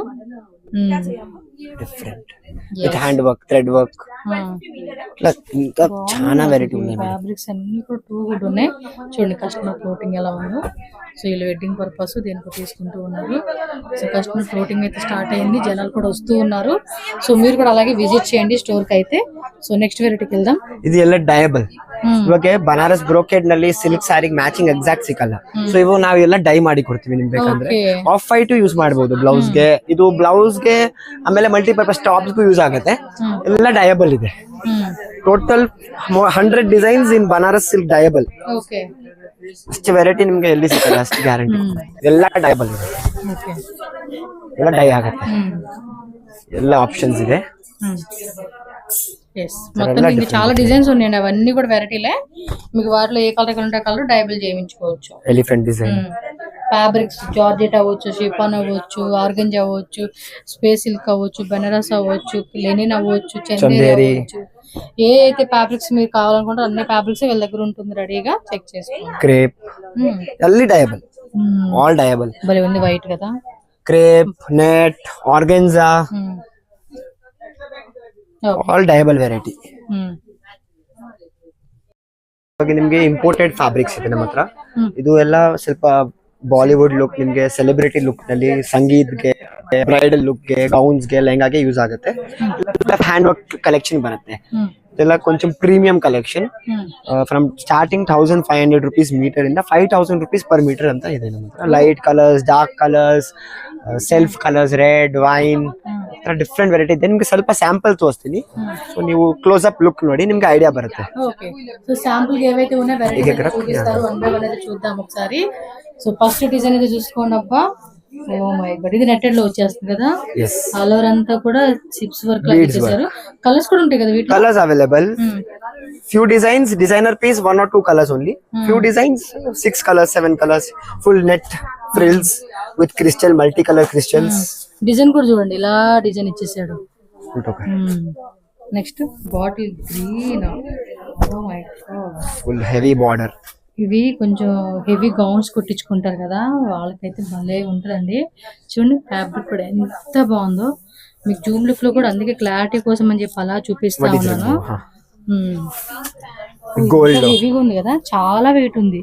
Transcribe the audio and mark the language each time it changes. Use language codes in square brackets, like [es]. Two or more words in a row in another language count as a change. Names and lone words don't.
[en] different with hand work, thread work, [te] ఇంకా చాలా వెరైటీ ఉన్నాయి. ఫ్యాబ్రిక్స్ అన్ని కూడా [en] too good [te] ఉన్నాయి. చూడండి [en] customer floating [te] ఎలా ఉందో. సో వీళ్ళు [en] wedding purpose [te] దేనికి తీసుకుంటూ ఉన్నారు. సో [en] customer floating [te] అయితే స్టార్ట్ అయింది, జనాలు కూడా వస్తూ ఉన్నారు. సో మీరు కూడా అలాగే విజిట్ చేయండి స్టోర్ కి అయితే. సో నెక్స్ట్ వెరైటీకి వెళ్దాం. [kn] ఇది ಎಲ್ಲ ಡಯಬಲ್. ಇವಾಗ [en] Banaras brocade [kn] ನಲ್ಲಿ ಸಿಲ್ಕ್ ಸಾರಿಗೆ [en] matching exact [kn] ಸಿಕ್ಕಲ್ಲ. ಸೊ ಇವು ನಾವೆಲ್ಲ ಡೈ ಮಾಡಿ ಕೊಡ್ತೀವಿ ನಿಮ್ಗೆ ಬೇಕಂದ್ರೆ. [en] off white use [kn] ಮಾಡಬಹುದು ಬ್ಲೌಸ್ ಗೆ, ಇದು ಬ್ಲೌಸ್ ಗೆ, ಆಮೇಲೆ [en] multipurpose tops [kn] ಗೂ ಯೂಸ್ ಆಗುತ್ತೆ. ಎಲ್ಲ ಡಯಬಲ್ ಇದೆ. [en] total 100 designs in Banaras silk dyeable. [kn] ಓಕೆ ಅಷ್ಟು ವೆರೈಟಿ ನಿಮ್ಗೆ ಎಲ್ಲಿ ಸಿಗಲ್ಲ, ಅಷ್ಟು ಗ್ಯಾರಂಟಿ. ಎಲ್ಲ ಡಯಬಲ್ ಇದೆ, ಓಕೆ ಎಲ್ಲ ಡೈ ಆಗುತ್ತೆ, ಎಲ್ಲ ಆಪ್ಷನ್ಸ್ ಇದೆ. [te] మొత్తం మీకు చాలా డిజైన్స్ ఉన్నాయండి, అవన్నీ కూడా వెరైటీలే. మీకు వాటిలో ఏ కలర్ కావాలంటే కలర్ డైబుల్ చేయించుకోవచ్చు. [en] elephant design [te] ఫ్యాబ్రిక్స్ జార్జెట్ అవ్వచ్చు, షిఫాన్ అవ్వచ్చు, ఆర్గంజ్ అవ్వచ్చు, [en] space silk [te] అవ్వచ్చు, బెనారస్ అవ్వచ్చు, లెనిన్ అవ్వచ్చు, చందేరి అవ్వచ్చు. ఏ అయితే ఫ్యాబ్రిక్స్ మీరు కావాలనుకుంటే అన్ని ఫ్యాబ్రిక్స్ వీళ్ళ దగ్గర ఉంటుంది, రెడీగా చెక్ చేసుకోండి. క్రేప్ అన్ని డయబుల్, [en] all dyeable. [te] భలే ఉంది వైట్ కదా. క్రేప్, నెట్, ఆర్గెన్జా, [en] all dyeable variety. [kn] ಇವಾಗ ನಿಮ್ಗೆ [en] imported fabrics [kn] ಇದೆ ನಮ್ಮ ಹತ್ರ. ಇದು ಎಲ್ಲ ಸ್ವಲ್ಪ [en] Bollywood look, [kn] ನಿಮ್ಗೆ [en] celebrity look [kn] ನಲ್ಲಿ, ಸಂಗೀತ್ಗೆ, [en] bridal lookge, [kn] ಗೌನ್ಸ್ಗೆ, ಲೆಹಂಗಾಗೆ ಯೂಸ್ ಆಗುತ್ತೆ. [en] hand work collection [kn] ಬರುತ್ತೆ. ಇದೆಲ್ಲ ಕೊಂచెం [en] premium collection. from starting 1500 rupees meter [kn] ಇಂದ [en] 5000 rupees per meter [kn] ಅಂತ ಇದೆ ನಮ್ಮ ಹತ್ರ. [en] light colours, dark colours, self colours, red, wine, different variety [kn] ಇದೆ. ನಿಮ್ಗೆ ಸ್ವಲ್ಪ ಸ್ಯಾಂಪಲ್ ತೋರಿಸ್ತೀನಿ, ಸೊ ನೀವು [en] close up look [kn] ನೋಡಿ ನಿಮ್ಗೆ ಐಡಿಯಾ ಬರುತ್ತೆ. [te] ఓకే సో శాంపుల్ ఏవైతే ఉన్నాయో వెరైటీ చూపిస్తారు, [en] one by one [te] అయితే చూద్దాం ఒకసారి. సో [en] first design [te] అయితే చూసుకోండి. అబ్బా [en] oh my god, [te] ఇది నెట్టెడ్ లో వచ్చేస్తుంది కదా. [en] all over [te] అంతా కూడా [en] chips work [te] లా చేశారు. కలర్స్ కూడా ఉంటాయి కదా వీటిలో. [en] colours available, few designs, designer piece 1 or 2 colors only. Few designs 6 colors, 7 colors, full net frills with crystal, multicolor crystals. [te] డిజైన్ కూడా చూడండి, ఇలా డిజైన్ ఇచ్చేసాడు. నెక్స్ట్ [en] bottle green, oh my god, full heavy border. [te] ఇవి కొంచెం [en] heavy gowns [te] కుట్టించుకుంటారు కదా, వాళ్ళకైతే భలే ఉంటుందండి. చూడండి ఫ్యాబ్రిక్ కూడా ఎంత బాగుందో. మీకు [en] zoom look [te] లో కూడా అందుకే క్లారిటీ కోసం అని చెప్పి అలా చూపిస్తా ఉన్నాను. గోల్డ్ హెవీగా ఉంది కదా, చాలా వెయిట్ ఉంది.